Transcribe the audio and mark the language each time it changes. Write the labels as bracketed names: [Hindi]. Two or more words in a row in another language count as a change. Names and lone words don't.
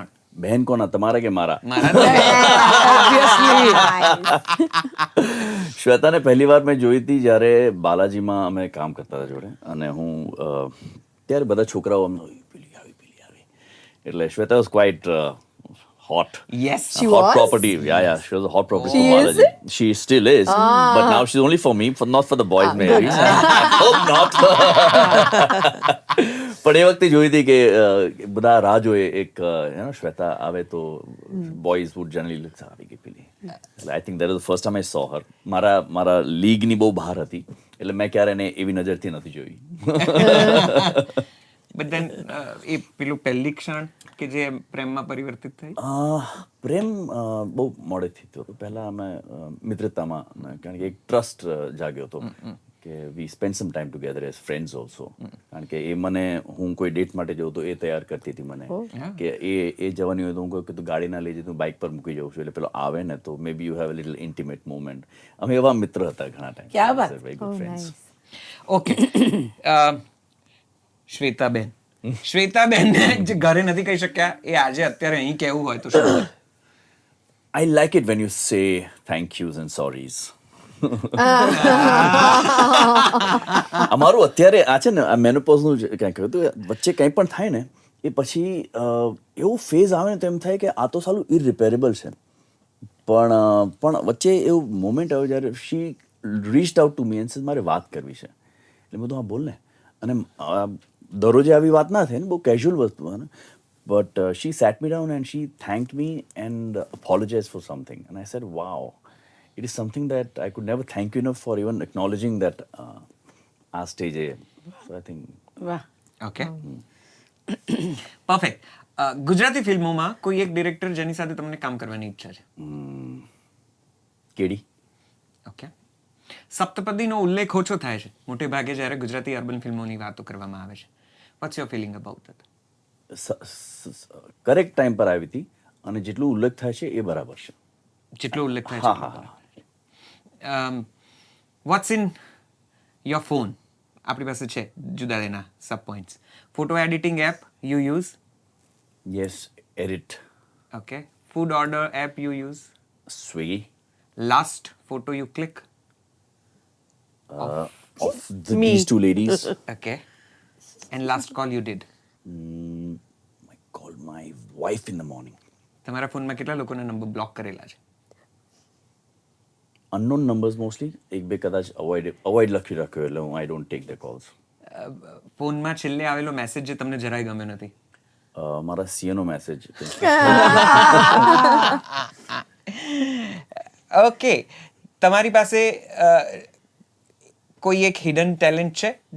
[Gujarati] બહેન કોના, તમારા કે મારા? શ્વેતાને પહેલી વાર મેં જોઈ હતી જ્યારે બાલાજીમાં અમે કામ કરતા હતા જોડે, અને હું ત્યારે બધા છોકરાઓ અમને પેલી આવી, એટલે શ્વેતા [English] was quite hot. Yes. Hot property. Yeah. She was a hot property for Balaji. She still is. But now she's only for me, not for the boys maybe. I hope not. [Gujarati] પણ એ વખતે જોઈ હતી કે બધા રાહ જોઈએ એક શ્વેતા આવે તો [English] boys would generally look [Gujarati] આવી ગઈ પેલી. એટલે [English] I think that was the first time I saw her. [Gujarati] મારા લીગની બહુ બહાર હતી, એટલે મેં ક્યારે એને એવી નજરથી નથી જોઈ. [English] But then [Gujarati] એ પેલું પહેલી ક્ષણ કે જે પ્રેમમાં પરિવર્તિત થઈ? પ્રેમ બહુ મોડેથી થયો હતો. પહેલાં અમે મિત્રતામાં, કારણ કે એક ટ્રસ્ટ જાગ્યો હતો કે [English] we spend some time together as friends also. [Gujarati] કારણ કે એ મને, હું કોઈ ડેટ માટે જઉં તો એ તૈયાર કરતી હતી મને, કે એ જવાની હોય તો હું કહું કે તું ગાડી ના લઈ જઈ, તું બાઇક પર મૂકી જાઉં છું, એટલે પેલો આવે ને તો [English] maybe you have a little intimate moment. [Gujarati] અમે એવા મિત્ર હતા ઘણા ટાઈમ. [Hindi] क्या बात. [English] very good friends. [Gujarati] ઓકે. શ્વેતાબેનને જે ઘરે નથી કહી શક્યા એ આજે અત્યારે અહીં કહેવું હોય તો શું? [English] I like it when you say thank yous and sorries. [Gujarati] અમારું અત્યારે આ છે ને, આ મેનોપોઝનું કંઈ કહ્યું હતું, વચ્ચે કંઈ પણ થાય ને એ પછી એવો ફેઝ આવે ને તો એમ થાય કે આ તો સાલું ઇરરિપેરેબલ છે. પણ વચ્ચે એવું મોમેન્ટ આવ્યો જ્યારે [English] she reached out to me and said [Gujarati] મારે વાત કરવી છે. એટલે બધું હા બોલ ને. અને દરરોજે આવી વાત ના થાય ને, બહુ કેઝ્યુઅલ વસ્તુ ને. [English] But she sat me down and she thanked me and apologized for something. And I said, wow, it is something that I could never thank you enough for even acknowledging that our stage. So I think. [Gujarati] વાહ. [English] okay, perfect. [Gujarati] ગુજરાતી ફિલ્મોમાં કોઈ એક ડિરેક્ટર જેની સાથે તમને કામ કરવાની ઈચ્છા છે? કેડી. ઓકે. સપ્તપદીનો ઉલ્લેખ ઓછો થાય છે મોટે ભાગે જ્યારે ગુજરાતી અર્બન ફિલ્મોની વાતો કરવામાં આવે છે. [English] what's your feeling about that? [Gujarati] કરેક્ટ ટાઈમ પર આવી હતી, અને જેટલું ઉલ્લેખ થાય છે એ બરાબર છે. જેટલો ઉલ્લેખ થાય છે. [English] what's in your phone? [Gujarati] આપણી પાસે છે જુદા તેના [English] sub points. photo editing app you use? Yes, edit. okay. food order app you use? Swiggy. last photo you click? Of these two ladies. okay. and last call you did? I called my wife in the morning. [Gujarati] તમારા ફોનમાં કેટલા લોકોના નંબર બ્લોક કરેલા છે? [English] Unknown numbers mostly. [Gujarati] એક બે કદાચ અવોઇડ લખી રાખ્યો, એટલે હું [English] I don't take the calls. [Gujarati] ફોનમાં છેલ્લે આવેલો મેસેજ જે તમને જરાય ગમ્યો નથી? મારા સીએનો મેસેજ. ઓકે. તમારી પાસે કોઈ એક હિડન ટેલેન્ટ છે?